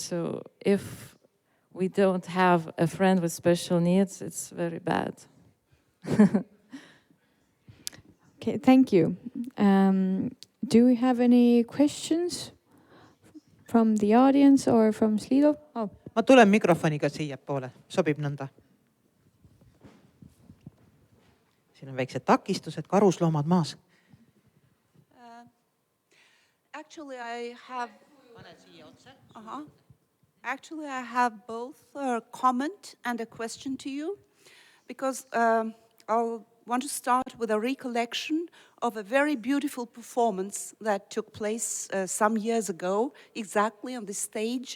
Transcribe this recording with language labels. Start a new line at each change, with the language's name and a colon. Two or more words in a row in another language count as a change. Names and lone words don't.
English: So if we don't have a friend with special needs, it's very bad. Okay, thank you. Do we have any questions from the audience or from Slido? Oh.
Estonian: Ma tulen mikrofoniga siiapoole, sobib nõnda. Siin on väiksed takistused, karusloomad maas.
English: Actually, I have both a comment and a question to you, because I'll want to start with a recollection of a very beautiful performance that took place some years ago, exactly on this stage.